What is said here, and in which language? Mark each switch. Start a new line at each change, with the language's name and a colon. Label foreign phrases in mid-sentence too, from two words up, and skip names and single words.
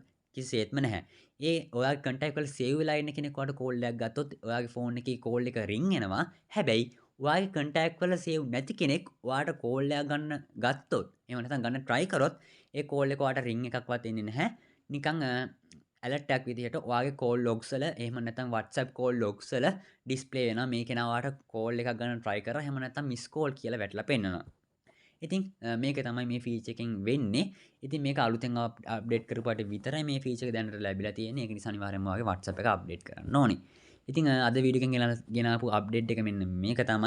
Sinhala: කිසිසේත්ම නැහැ. ඒ ඔයාගේ contact වල save වෙලා ඉන්න කෙනෙක් ඔයාට කෝල් එකක් ගත්තොත් ඔයාගේ ෆෝන් එකේ කෝල් එක රින් එනවා. හැබැයි ඔයාගේ contact වල save නැති කෙනෙක් ඔයාට කෝල් එකක් ගන්න ගත්තොත් එහෙම නැත්නම් ගන්න try කරොත් ඒ කෝල් එක ඔයාට රින් එකක්වත් එන්නේ නැහැ. නිකන් alert එකක් විදිහට ඔයාගේ
English: call logs
Sinhala: වල එහෙම නැත්නම්
English: WhatsApp call logs
Sinhala: වල display වෙනවා මේ කෙනා ඔයාට call එකක් ගන්න try කරා එහෙම නැත්නම්
English: miss call
Sinhala: කියලා වැටලා පෙන්නනවා. ඉතින් මේක තමයි මේ ෆීචර් එකෙන් වෙන්නේ. ඉතින් මේක අලුතෙන් අප්ඩේට් කරපුවාට විතරයි මේ ෆීචර් එක දැනට ලැබිලා තියෙන්නේ. ඒක නිසා අනිවාර්යෙන්ම ඔයාගේ WhatsApp එක අප්ඩේට් කරන්න ඕනේ. ඉතින් අද වීඩියෝ එකෙන් ගෙනාපු අප්ඩේට් එක මෙන්න මේක තමයි.